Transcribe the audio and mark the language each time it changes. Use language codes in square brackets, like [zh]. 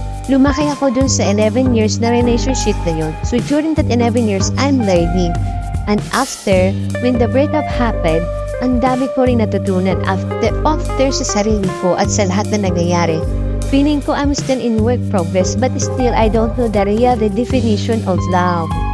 [tl] Lumaki ako dun sa 11 years na relationship na yun. [en] So during that 11 years, I'm learning. And after, when the breakup happened, [tl] ang dami ko rin natutunan after sa sarili ko at sa lahat na nangyayari. Feeling ko [en] I'm still in work progress but still I don't know the real definition of love.